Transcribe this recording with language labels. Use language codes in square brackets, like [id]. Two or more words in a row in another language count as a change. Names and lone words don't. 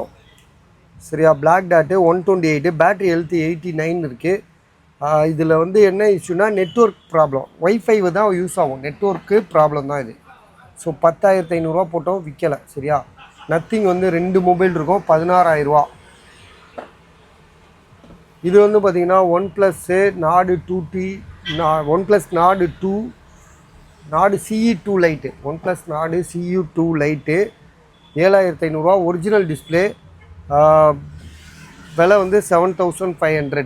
[ta] சரியா, [en] black dot [ta] 128. [en] battery health [ta] 89 இருக்குது. இதில் வந்து என்ன இஷ்யூனா [en] network problem. [ta] ஒய்ஃபை தான் யூஸ் ஆகும், [en] network problem [ta] தான் இது. ஸோ 10,500 போட்டோம், விற்கலை. சரியா, நத்திங் வந்து 2 மொபைல் இருக்கும், 16,000. இது வந்து பார்த்திங்கன்னா OnePlus Nord 2T, OnePlus Nord 2, Nord CE2 லைட்டு. OnePlus Nord CE2 லைட்டு 7,500. [en] original display. [ta] விலை வந்து 7,500.